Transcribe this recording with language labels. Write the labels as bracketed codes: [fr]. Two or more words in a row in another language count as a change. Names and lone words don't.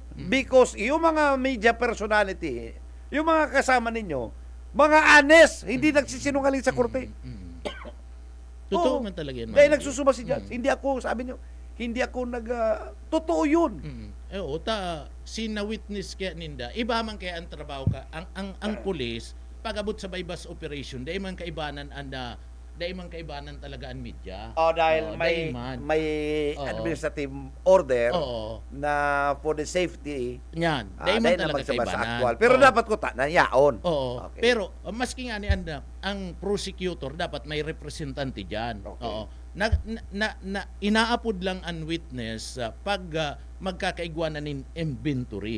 [tl] Because yung mga [en] media personality, [tl] yung mga kasama ninyo, mga honest, hindi nagsisinungaling sa korte. Totoo Oo. man talaga yan. Dahil manager. nagsusuma si Judge. Hindi ako, sabi niyo, hindi ako totoo yun. Oo, [bik] sina-witness kaya ninda. Iba man kaya ang trabaho ka. Ang pulis, pag-abot sa bypass operation, dahil man kaibanan talaga ang media. Dahil Oo, may dahil man. Oo. [en] administrative order [bik] Oo. [en] na for the safety, [bik] Yan. Dahil man dahil talaga naman sa kaibanan. actual. Pero Oo. dapat ko na yaon. Oo. Okay. Pero maski nga ni anda, ang prosecutor dapat may representante diyan. Okay. Oo. Inaapod lang ang witness pag magkakaigwanan ng inventory.